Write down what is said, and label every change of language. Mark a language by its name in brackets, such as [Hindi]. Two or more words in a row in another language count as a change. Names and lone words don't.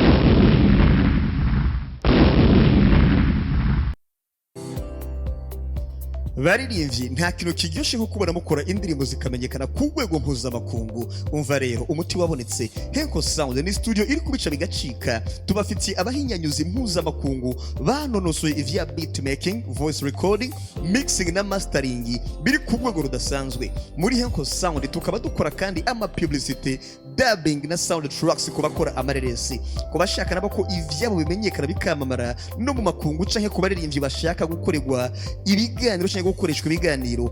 [Rundi] baririmbye nta kintu kiryoshe nko kubona mukora indirimbo zikamenyekana ku rwego mpuzamakungu. Umva rero umuti wabonetse, Henko Sound ni studio iri kubica bigacika. Tubafitiye abahinyanyuzi mpuzamakungu banonosoye ivya [English] beat making, voice recording, mixing [Rundi] na mastering biri ku rwego rudasanzwe. Muri Henko Sound tukaba dukora kandi ama publicity, dubbing na [English] sound tracks [Rundi] ku bakora amareresi, ku bashaka nabo ko ivyabo bimenyekana bikamamara no mu makungu canke ku baririmbyi bashaka gukorerwa ibiganiro canke gukoreshwa ibiganiro.